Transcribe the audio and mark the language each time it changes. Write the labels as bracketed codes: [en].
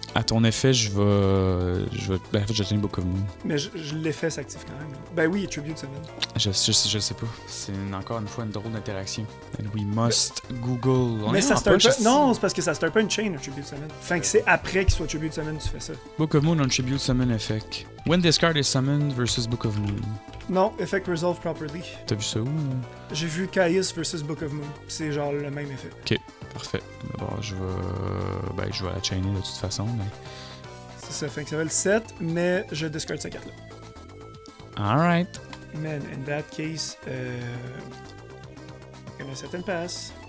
[fr] À ton effet, je vais. Ben, en fait, je tiens Book of Moon. Mais l'effet s'active quand même. Ben oui, Tribute Summon. Je sais pas. C'est encore une fois une drôle d'interaction. [en] And we must Google. [fr] Mais ça start pas. Non, c'est parce que ça start pas une chain, un Tribute Summon. Enfin, que c'est après qu'il soit Tribute Summon, tu fais ça. [en] Book of Moon on Tribute Summon Effect. When this card is summoned versus Book of Moon. Non, Effect Resolve Properly. [fr] T'as vu ça où? J'ai vu Caius versus Book of Moon. C'est genre le même effet. Ok, parfait. D'abord, je vais la chainer de toute façon. Mais... C'est ça, fait que ça va le 7, mais je discard cette carte-là. [en] Alright. Man, in that case, gonna set and pass.